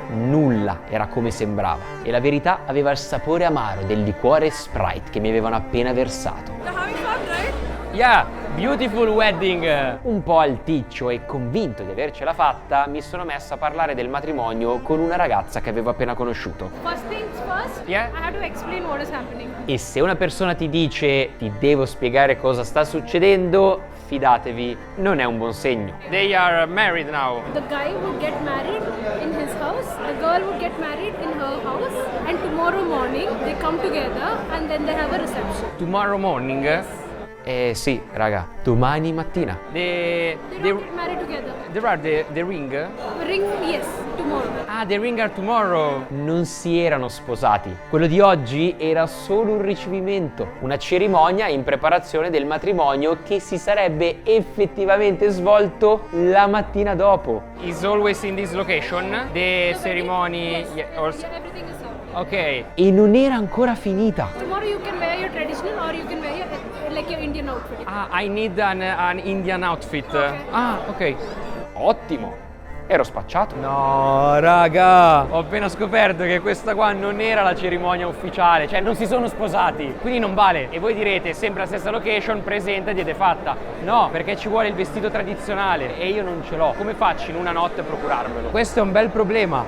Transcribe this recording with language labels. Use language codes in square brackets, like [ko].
[it] Nulla era come sembrava e la verità aveva il sapore amaro del liquore Sprite che mi avevano appena versato. [en] You're having fun, right? Yeah, beautiful wedding. [it] Un po' alticcio e convinto di avercela fatta, mi sono messo a parlare del matrimonio con una ragazza che avevo appena conosciuto. [en] First things first, Yeah. I have to explain what is happening. [it] E se una persona ti dice ti devo spiegare cosa sta succedendo, fidatevi, non è un buon segno. [en] They are married now. The guy would get married in his house, the girl would get married in her house, and tomorrow morning they come together and then they have a reception. Tomorrow morning. [it] Sì, raga, domani mattina. [en] They They don't get married together. there are the ring. Ring, yes, tomorrow. Ah, the ring are tomorrow. [it] Non si erano sposati. Quello di oggi era solo un ricevimento, una cerimonia in preparazione del matrimonio che si sarebbe effettivamente svolto la mattina dopo. [en] Is always in this location. The ceremony. Yeah, also. Everything is up. Ok. [it] E non era ancora finita. [en] Tomorrow you can wear your traditional or you can wear your like your Indian outfit. Ah, I need an Indian outfit. Ok. Ah, ok. [it] Ottimo. Ero spacciato. No, raga, ho appena scoperto che questa qua non era la cerimonia ufficiale, cioè non si sono sposati, quindi non vale. E voi direte, sempre la stessa location, presenta ed è fatta. No, perché ci vuole il vestito tradizionale e io non ce l'ho. Come faccio in una notte a procurarmelo? Questo è un bel problema.